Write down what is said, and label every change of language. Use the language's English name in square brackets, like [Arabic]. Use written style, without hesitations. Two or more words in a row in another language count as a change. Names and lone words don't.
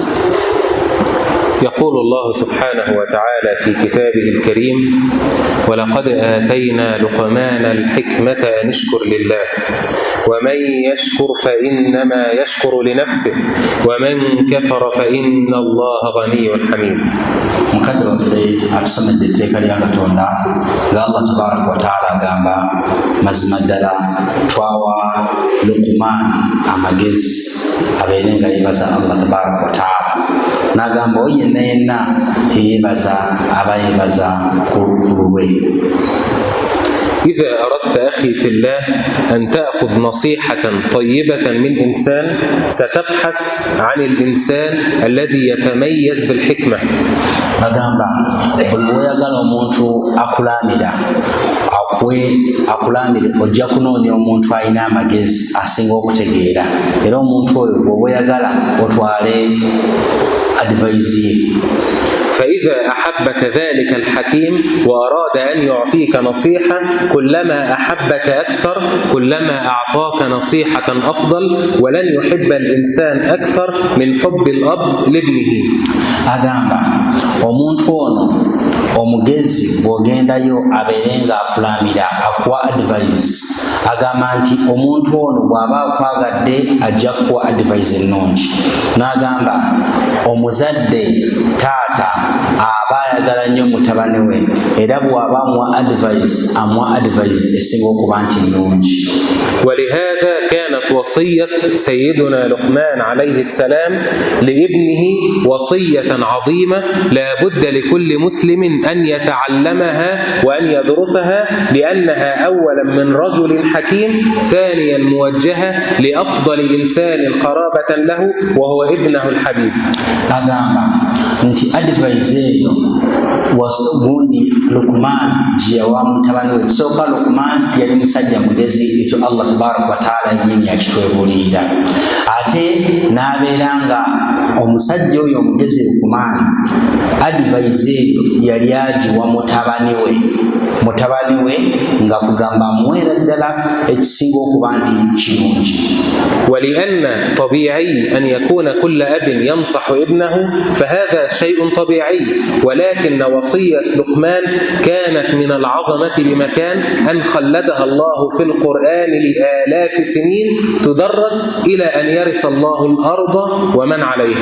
[Arabic] يقول الله سبحانه وتعالى في كتابه الكريم: ولقد آتينا لقمان الحكمة أن اشكر لله ومن يشكر فإنما يشكر لنفسه ومن كفر فإن الله غني حميد. [Ganda] mukadde waffe atusomedde etteeka lya Katonda nga [Arabic] الله تبارك وتعالى [Ganda] agamba mazima ddala twawa Luqman amagezi abeere nga yeebaza [Arabic] الله تبارك وتعالى [Ganda] n'agamba oyo yenna yenna yeebaza aba yeebaza ku lulwe. [Arabic] إذا أردت أخي في الله أن تأخذ نصيحة طيبة من إنسان ستبحث عن الإنسان الذي يتميز بالحكمة. [Ganda] agamba buli lw'oyagala omuntu akulamire ojja kunoonya omuntu alina amagezi asinga okutegeera era omuntu oyo bw'oba oyagala otwale advice ye. [Arabic] فإذا أحبك ذلك الحكيم وأراد أن يعطيك نصيحة كلما أحبك أكثر كلما أعطاك نصيحة أفضل ولن يحب الإنسان أكثر من حب الأب لابنه. [Ganda] agamba omuntu ono omugezi bw'ogendayo abeere nga akulamira akuwa advice agamba nti omuntu ono bw'aba akwagadde ajja kuwa advice ennungi. n'agamba omuzadde taata aba ayagala nnyo mutabani we era bw'aba amuwa advice esinga okuba nti nnungi. [Arabic] ولهذا كانت وصية سيدنا لقمان عليه السلام لابنه وصية عظيمة لا بد لكل مسلم أن يتعلمها وأن يدرسها لأنها أولا من رجل حكيم ثانيا موجهة لأفضل إنسان قرابة له وهو ابنه الحبيب. [Ganda] agamba nti advice eyo gundi Luqman gyeyawa mutabani we. Sooka Luqman yali musajja mugezi, ekyo [Arabic] الله تبارك وتعالى [Ganda] yennyini yakitwebuulirira. ate n'abeera nga omusajja oyo omugezi Luqman advice eyo yali agiwa mutabani we nga kugamba amuweera ddala ekisinga okuba nti kirungi. [Arabic] ولأن طبيعي أن يكون كل أب ينصح ابنه فهذا شيء طبيعي ولكن وصية لقمان كانت من العظمة بمكان أن خلدها الله في القرآن لآلاف سنين تدرس إلى أن يرث الله الأرض ومن عليها.